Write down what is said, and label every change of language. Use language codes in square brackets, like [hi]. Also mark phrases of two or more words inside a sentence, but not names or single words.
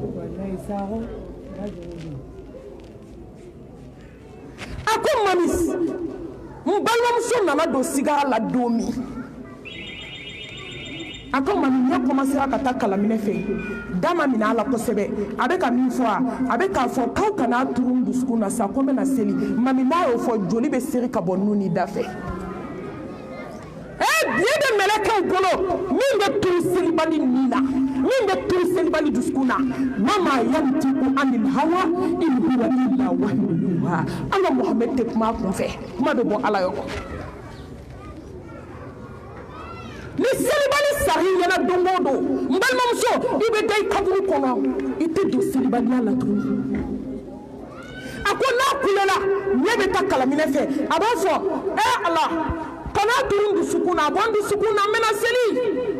[bm] a ko mami n balimamuso nana don sigara la don min a ko mami ɲɛ commencera ka taa kalaminɛ fɛ da ma minɛ a la kosɛbɛ a bɛ ka min fɔ a bɛ k'a fɔ k'aw kana turu n dusukun na sa ko n bɛna seli mami n'a y'o fɔ joli bɛ seri ka bɔ nun ni da fɛ biye de mɛlɛkɛw bolo min bɛ turu selibali nin na min bɛ turu selibali dusukun na [ar] وما ينطق عن الهوى إن هو إلا وحي يوحى [bm] an ka Muhamɛdi tɛ kuma a kun fɛ kuma bɛ bɔ ala yɔrɔ ni selibali sari ɲɛna don o don n balimamuso i bɛ da i kaburu kɔnɔ i tɛ don selibaliya la tuguni a ko n'a kulela ɲɛ bɛ taa kalaminɛ fɛ a b'a fɔ ala kana turu dusukun na a bɔ n dusukun na n bɛna seli